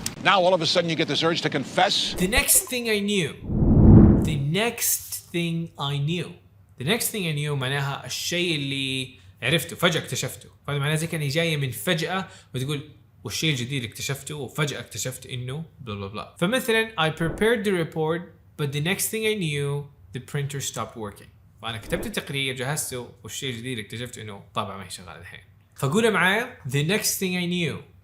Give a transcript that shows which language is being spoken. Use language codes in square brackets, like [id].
[en] Now, all of a sudden, you get this urge to confess. The next thing I knew [ar] معناها الشيء اللي عرفته فجأة اكتشفته. فهذا معناه زي كان جاية من فجأة، وتقول والشيء الجديد اكتشفته وفجأة اكتشفت إنه بلا بلا بلا. فمثلا [en] I prepared the report but the next thing I knew the printer stopped working. [ar] فأنا كتبت التقرير، جهزته، والشيء الجديد اكتشفت إنه طبعا ما هي شغالة الحين. فقولها معايا [en] the next thing I knew.